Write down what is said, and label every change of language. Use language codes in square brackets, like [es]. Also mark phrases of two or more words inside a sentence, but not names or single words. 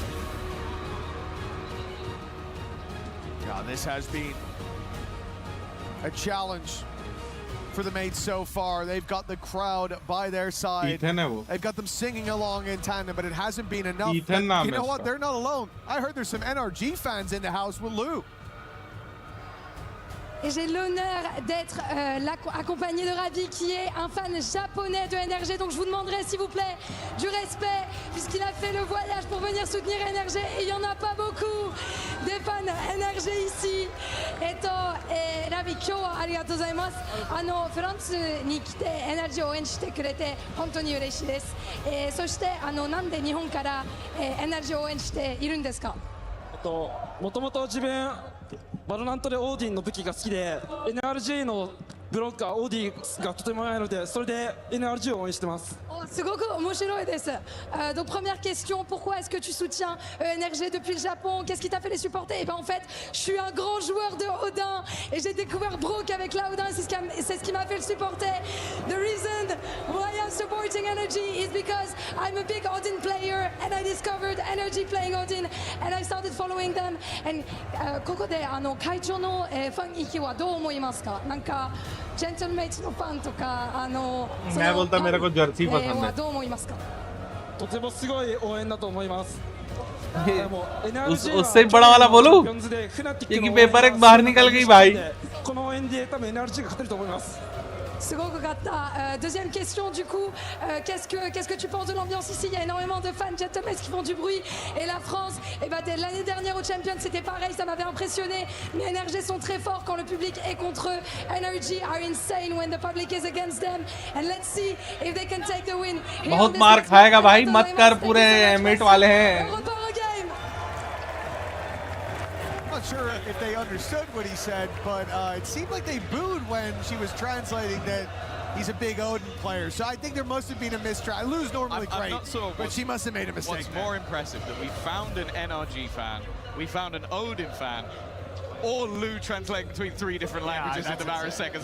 [en] Yeah, this has been a challenge for the mates so far. They've got the crowd by their side. They've got them singing along in tandem, but it hasn't been enough. But you know what? They're not alone. I heard there's some NRG fans in the house with Lou. [fr] Et j'ai l'honneur d'être accompagné de Ravi, qui est un fan japonais de NRG. Donc je vous demanderai, s'il vous plaît, du respect, puisqu'il a fait le voyage pour venir soutenir NRG. Et il n'y en a pas beaucoup des fans NRG ici. Ravi, [ja] 今日はありがとうございます。フランスに来て NRG を応援してくれて本当に嬉しいです。そしてなんで日本から NRG を応援しているんですか？もともと自分バロラントでオーディンの武器が好きで NRG のブロッカーオーディがとても速いのでそれで NRG を応援してます。すごく面白いです。 [fr] Donc première question, pourquoi est-ce que tu soutiens NRG depuis le Japon? Qu'est-ce qui t'a fait les supporter? Et ben en fait, je suis un grand joueur de Odin et j'ai découvert Brook avec la Odin, c'est ce qui m'a fait le supporter. [en] The reason why I'm supporting NRG is because I'm a big Odin player and I discovered NRG playing Odin and I started following them. [ja] And ここで会長のファン意見はどう思いますか？なんかジェントルメイツのファンとか [hi] मैं बोलता मेरे को जर्सी पसंद है। [ja] どう思いますか？とてもすごい応援だと思います。 [hi] उससे बड़ा वाला बोलो क्योंकि पेपर एक बाहर निकल गई भाई। [ja] この応援で多分 NRG が勝てると思います。すごくかった。 [fr] Deuxième question du coup, qu'est-ce que tu penses de l'ambiance ici? Il y a énormément de fans gentlemen qui font du bruit et la France, l'année dernière au Champions c'était pareil, ça m'avait impressionné. Mais NRG sont très forts quand le public est contre eux. [en] NRG are insane when the public is against them. And let's see if they can take the win. [hi] बहुत मार खाएगा भाई, मत कर, पूरे एमिट वाले हैं। [en] I'm not sure if they understood what he said, but it seemed like they booed when she was translating that he's a big Odin player. So I think there must have been a mistranslation. Lou's normally great, not sure but she must have made a mistake. What's more impressive, that we found an NRG fan, we found an Odin fan, or Lou translating between 3 different languages in a matter of seconds.